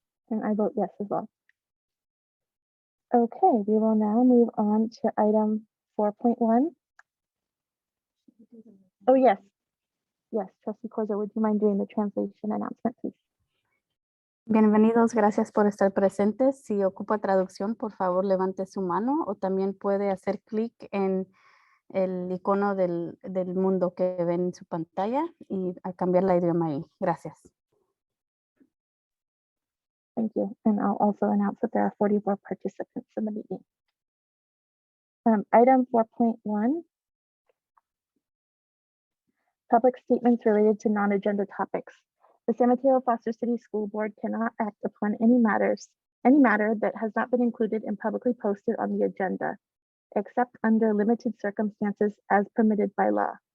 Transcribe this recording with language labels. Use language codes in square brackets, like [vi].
[en] And I vote yes as well. Okay, we will now move on to item 4.1. Oh, yes. Yes, Trustee Corzo, would you mind doing the translation announcement, please? [es] Bienvenidos, gracias por estar presentes. Si ocupa traducción, por favor, levante su mano o también puede hacer clic en el icono del mundo que ven en su pantalla y a cambiar la idioma ahí. Gracias. [en] Thank you. And I'll also announce that there are 44 participants in the meeting. Item 4.1. Public statements related to non-agenda topics. The San Mateo Foster City School Board cannot act upon any matter that has not been included and publicly posted on the agenda, except under limited circumstances as permitted by law.